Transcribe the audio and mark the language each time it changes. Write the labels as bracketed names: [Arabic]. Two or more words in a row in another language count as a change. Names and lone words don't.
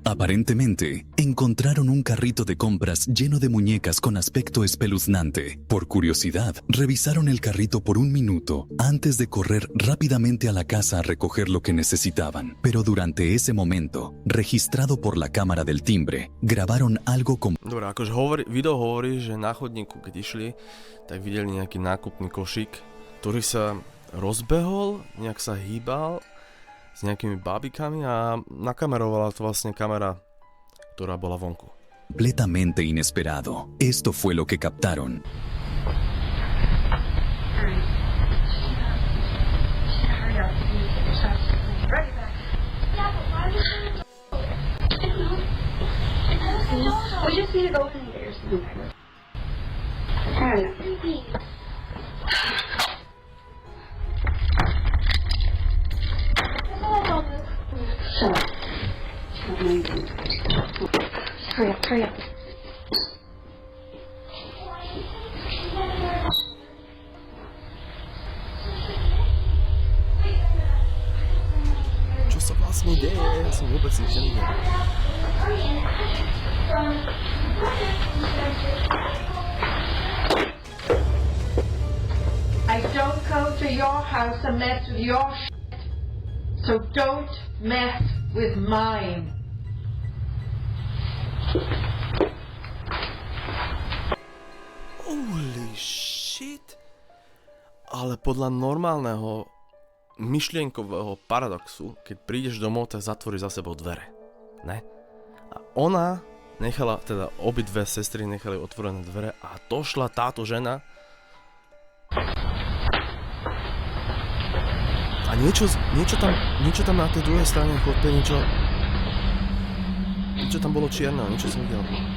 [Spanish] Aparentemente, encontraron un carrito de compras lleno de muñecas con aspecto espeluznante. Por curiosidad, revisaron el carrito por un minuto antes de correr rápidamente a la casa a recoger lo que necesitaban. Pero durante ese momento, registrado por la cámara del timbre, grabaron algo como... [Slovak] Dobre, akože video hovorí, že na chodníku, keď išli, tak videli nejaký nákupný košík, ktorý sa rozbehol, nejak sa hýbal s nejakými bábikami a nakamerovala to vlastne kamera, ktorá bola vonku. [Spanish] Completamente inesperado. Esto fue lo que captaron. [English] We just need to go open and get your sleep. Shut up. Hurry up. [Slovak] Čo sa vlastne deje? Ja som vôbec nič nevidel. [English] I don't come to your house and mess with your shit, so don't mess with mine. Holy shit. [Slovak] Ale podľa normálneho myšlienkového paradoxu, keď prídeš domov, tak zatvorí za sebou dvere. Ne? A ona nechala, teda obidve sestry nechali otvorené dvere a došla táto žena a niečo tam na tej druhej strane chodbe, niečo tam bolo čierne, niečo som videl.